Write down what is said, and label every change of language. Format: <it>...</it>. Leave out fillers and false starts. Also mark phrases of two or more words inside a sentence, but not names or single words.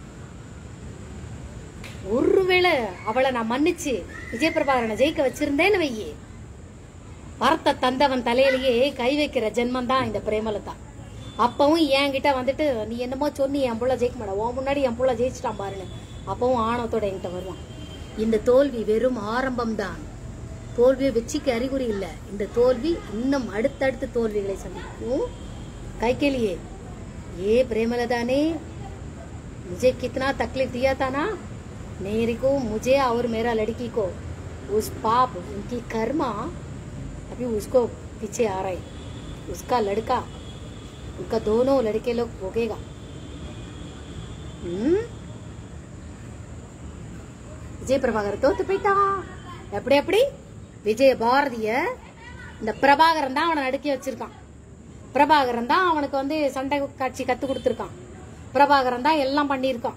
<ta>ஒருவேளை அவளை நான் மன்னிச்சு விஜய் பிரபாகரனை ஜெயிக்க வச்சிருந்தேன்னு வையே, வரத்த தந்தவன் தலையிலேயே கை வைக்கிற ஜென்மம் தான் இந்த பிரேமலதா. அப்பவும் என்கிட்ட வந்துட்டு நீ என்னமோ சொன்னி என் புள்ள ஜெயிக்க மாட்டா, உன் முன்னாடி என் புள்ள ஜெயிச்சிட்டான் பாருன்னு அப்பவும் ஆணவத்தோட என்கிட்ட வருவான். இந்த தோல்வி வெறும் ஆரம்பம் தான், தோல்வியை வெற்றிக்கு அறிகுறி இல்லை. இந்த தோல்வி இன்னும் அடுத்தடுத்து தோல்விகளை சந்திக்கும்.</ta> <hi>कई के लिए ये प्रेमलता ने मुझे कितना तकलीफ दिया था ना, मेरे को, मुझे और मेरा लड़की को, उस पाप उनकी कर्मा अभी उसको पीछे आ रहा है, उसका लड़का, उनका दोनों लड़के लोग भोगेगा.</hi> <ta>விஜய் பிரபாகர் தோத்து போயிட்டான். எப்படி எப்படி விஜய பாரதிய இந்த பிரபாகரன் தான் அவனை நடுக்கி வச்சிருக்கான். பிரபாகரன் தான் அவனுக்கு வந்து சண்டை காட்சி கத்து கொடுத்துருக்கான். பிரபாகரன் தான் எல்லாம் பண்ணியிருக்கான்.</ta>